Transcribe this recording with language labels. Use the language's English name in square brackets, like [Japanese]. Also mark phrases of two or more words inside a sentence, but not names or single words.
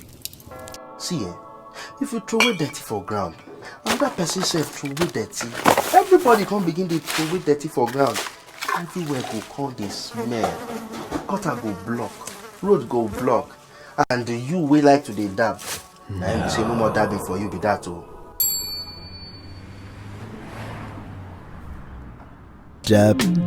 [Nigerian Pidgin] See, if you throw away dirty for ground, another person sef throw away dirty. Everybody come begin to throw away dirty for ground. Everywhere go come dey smell. Gutter go block, road go block, and you wey like to dey dab. Now you say no more dabbing for you be that oh. Dab.